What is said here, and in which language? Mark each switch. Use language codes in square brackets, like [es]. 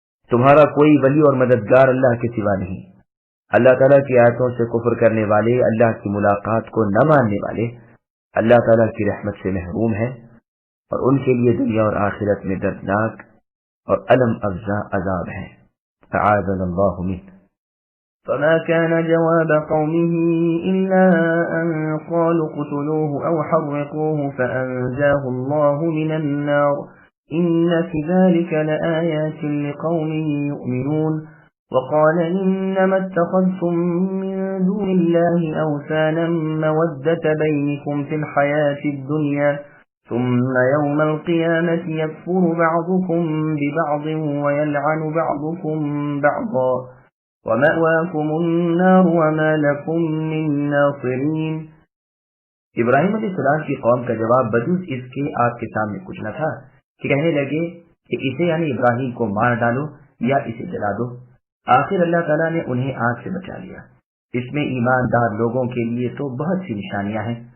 [ur] تمہارا کوئی ولی اور مددگار اللہ کے سوا نہیں۔ اللہ تعالیٰ کی آیتوں سے کفر کرنے والے، اللہ کی ملاقات کو نہ ماننے والے اللہ تعالیٰ کی رحمت سے محروم ہیں، اور ان کے لیے دنیا اور آخرت میں دردناک اور الم افزا عذاب ہے۔ [ar] اعاذنا اللہ منہ۔ فما كان جواب قومه إلا أن قالوا اقتلوه أو حرقوه فأنجاه الله من النار إن في ذلك لآيات لقوم يؤمنون وقال إنما اتخذتم من دون الله أوثانا مودة بينكم في الحياة الدنيا ثم يوم القيامة يكفر بعضكم ببعض ويلعن بعضكم بعضا وَمَأْوَاكُمُ النَّارُ وَمَا لَكُمْ مِن نَاصِرِينَ۔ [ur] ابراہیم علیہ السلام کی قوم کا جواب بجز اس کے آپ کے سامنے کچھ نہ تھا کہ کہنے لگے کہ اسے یعنی ابراہیم کو مار ڈالو یا اسے جلا دو۔ آخر اللہ تعالیٰ نے انہیں آگ سے بچا لیا۔ اس میں ایماندار لوگوں کے لیے تو بہت سی نشانیاں ہیں۔